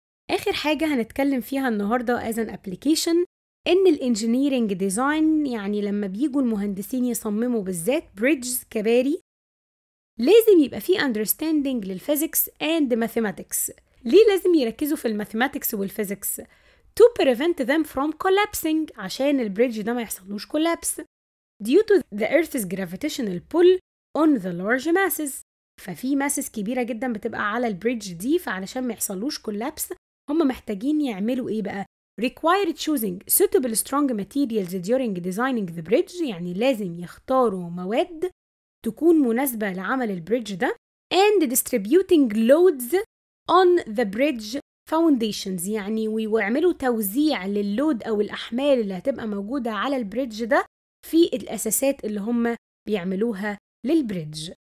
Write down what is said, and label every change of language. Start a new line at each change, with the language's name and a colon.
Arabic: آخر حاجة هنتكلم فيها النهاردة
English: as an application
Arabic: إن الانجينيرينج ديزاين، يعني لما بيجوا المهندسين يصمموا بالذات بريدجز كباري، لازم يبقى فيه understanding للفيزيكس and mathematics. ليه لازم يركزوا في الماثيماتكس والفيزيكس؟
English: to prevent them from collapsing،
Arabic: عشان البريدج ده ما يحصلوش
English: collapse due to the earth's gravitational pull on the large masses.
Arabic: ففي ماسس كبيرة جدا بتبقى على البريدج دي، فعلشان ما يحصلوش collapse هم محتاجين يعملوا ايه بقى؟
English: required choosing suitable strong materials during designing the bridge،
Arabic: يعني لازم يختاروا مواد تكون مناسبة لعمل البريدج ده
English: and distributing loads on the bridge foundations،
Arabic: يعني ويعملوا توزيع لللود أو الأحمال اللي هتبقى موجودة على البريدج ده في الأساسات اللي هم بيعملوها للبريدج.